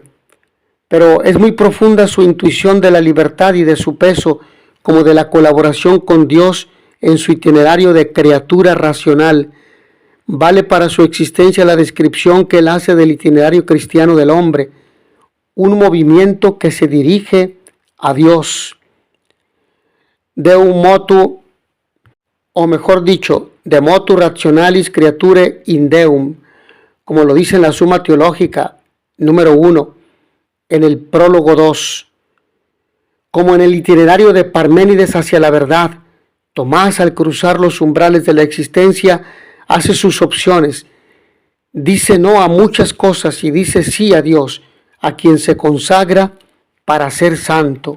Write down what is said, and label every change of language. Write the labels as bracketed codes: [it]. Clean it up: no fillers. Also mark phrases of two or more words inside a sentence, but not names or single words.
[es] Pero es muy profunda su intuición de la libertad y de su peso, como de la colaboración con Dios en su itinerario de criatura racional. Vale para su existencia la descripción que él hace del itinerario cristiano del hombre, un movimiento que se dirige a Dios. [la] Deum motu, [es] o mejor dicho, [la] de motu rationalis creaturae in Deum, [es] como lo dice en la Suma Teológica número 1, en el prólogo 2. Como en el itinerario de Parménides hacia la verdad, Tomás, al cruzar los umbrales de la existencia, hace sus opciones. Dice no a muchas cosas y dice sí a Dios, a quien se consagra para ser santo.